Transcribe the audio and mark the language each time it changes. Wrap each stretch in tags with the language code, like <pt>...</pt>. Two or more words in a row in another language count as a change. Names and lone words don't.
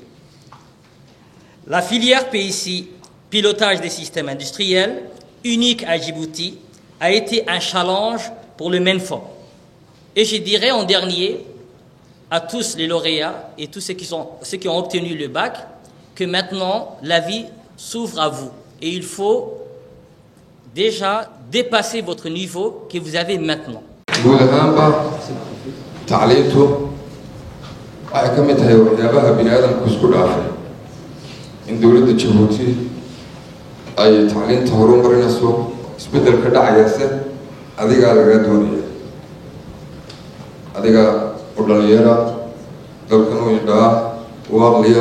<fr>La filière PSI, pilotage des systèmes industriels, unique à Djibouti, a été un challenge pour le MENFOP. Et je dirais en dernier à tous les lauréats et tous ceux qui ont obtenu le bac que maintenant la vie s'ouvre à vous. Et il faut déjà dépasser votre niveau que vous avez maintenant.</fr> <so>in dowladda Djibouti ay tacliinta horumarinayso isbedelka dhacaysa adiga laga doonaya adiga oo dhalinyara dalkan u yidhaa waaqliya</so>